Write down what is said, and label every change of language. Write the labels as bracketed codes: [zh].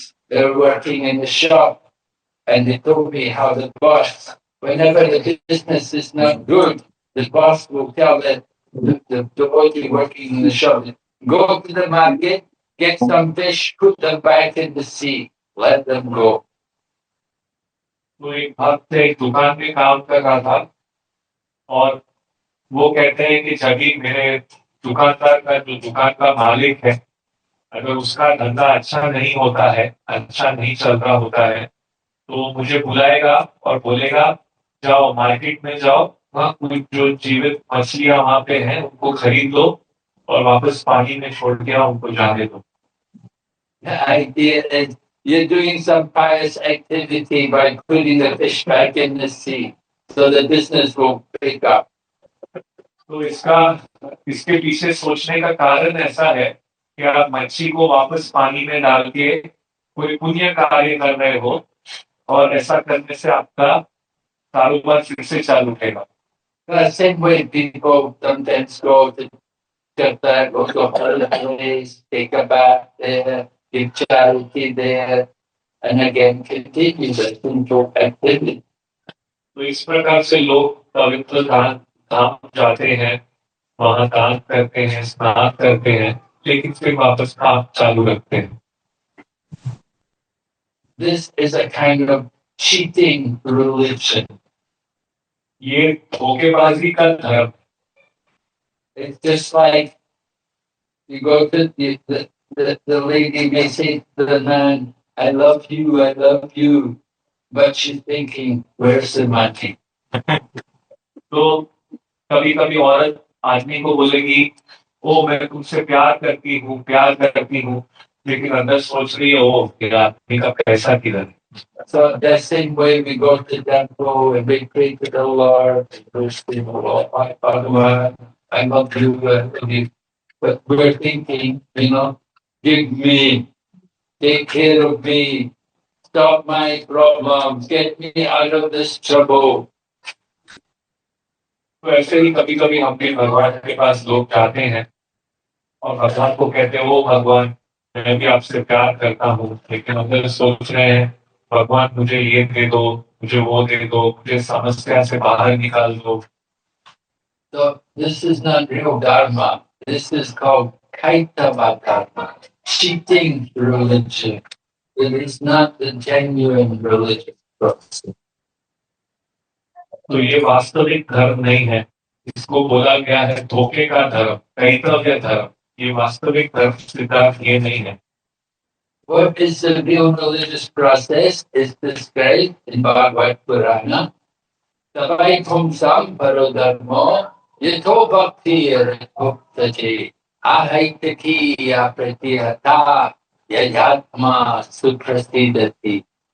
[en] They're working in the shop, and they told me how the boss whenever the business is not good, the boss will tell the devotee working in the shop, go to the market, get some fish, put them back in the sea, let them go. [hi] तो एक भक्त एक दुकान में काम कर रहा था और वो कहते हैं कि जब भी मेरे दुकानदार का जो दुकान का मालिक है अगर उसका धंधा अच्छा नहीं होता है, अच्छा नहीं चल रहा होता है, तो मुझे बुलाएगा और बोलेगा जाओ मार्केट में जाओ, वहाँ कुछ जो जीवित मछलियां वहां पे हैं उनको खरीद लो और वापस पानी में छोड़ के आओ, उनको जाने दो। [en] The idea is you're doing some pious activity by putting the fish back in the sea, so the business will pick up. [hi] तो इसके पीछे सोचने का कारण ऐसा है कि आप मच्छी को वापस पानी में डाल के कोई पुण्य कार्य कर रहे हो और ऐसा करने से आपका कारोबार फिर से चालू होगा। [en] The same way people sometimes go to Jakarta, go to holidays, take a bath there, give charity there, and again continue the simple activity. [hi] तो इस प्रकार से लोग पवित्र धाम जाते हैं, वहां दान करते हैं, स्नान करते हैं, लेकिन फिर वापस काम चालू रखते हैं। [en] This is a kind of cheating religion. [hi] ये धोखेबाजी का धर्म। [en] It's just like you go to the lady may say to the man, I love you, but she's thinking, where's the money? [hi] तो कभी कभी औरत आदमी को बोलेगी ओ मैं तुमसे प्यार करती हूँ, लेकिन अंदर सोच रही है ओ फिर आदमी का पैसा किधर है। [en] So that same way we go to the temple and we pray to the Lord, Lord, I love you, but we're thinking, give me, take care of me, stop my problems, get me out of this trouble. [hi] तो ऐसे ही कभी कभी हम भी भगवान के पास लोग जाते हैं और भगवान को कहते हैं ओ भगवान मैं भी आपसे प्यार करता हूँ, लेकिन अंदर सोच रहे हैं भगवान मुझे ये दे दो, मुझे वो दे दो, मुझे समस्या से बाहर निकाल दो। [en] So this is not real dharma. This is called kaitava dharma, cheating religion. It is not the genuine religious process. [hi] तो ये वास्तविक धर्म नहीं है, इसको बोला गया है धोखे का धर्म, कैतव्य धर्म। ये वास्तविक धर्म सिद्धांत ये नहीं है। [en] What is the real religious process is described in Bhagavad Purana. [sa] Savai pumsam parodharmo yato bhaktir bhuktaje ahaitaki apratihata yayatma suprasidati.